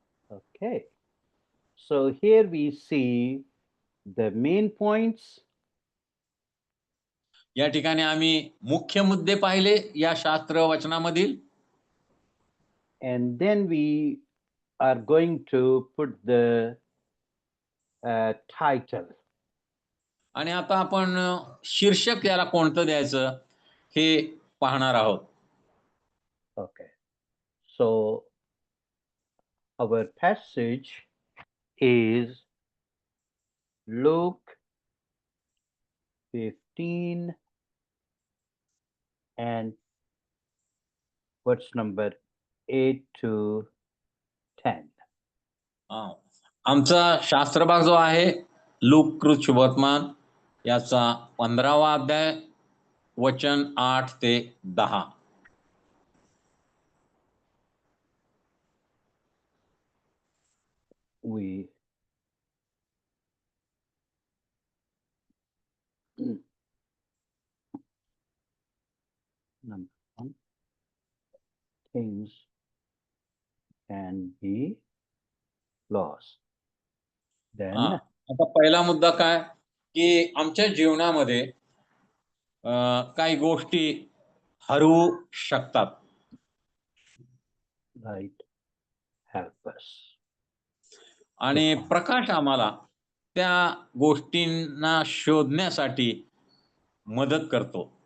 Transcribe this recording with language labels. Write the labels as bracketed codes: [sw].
[en] Okay. So here we see the main points. [mr] या ठिकाणी आम्ही मुख्य मुद्दे पाहिले या शास्त्र वचनामधील. [en] And then we are going to put the title. [mr] आणि आता आपण शीर्षक याला कोणतं द्यायचं हे पाहणार आहोत. [en] Okay. So our passage is Luke 15 and verse number 8 to 10. [mr] आमचा शास्त्र भाग जो आहे लूक शुभवर्तमान याचा 15वा अध्याय वचन 8 ते 10. [en] We number 1, things can be lost. Then [mr] आता पहिला मुद्दा काय की आमच्या जीवनामध्ये काही गोष्टी हरवू शकतात. [en] light help us. [mr] आणि प्रकाश आम्हाला त्या गोष्टींना शोधण्यासाठी मदत करतो.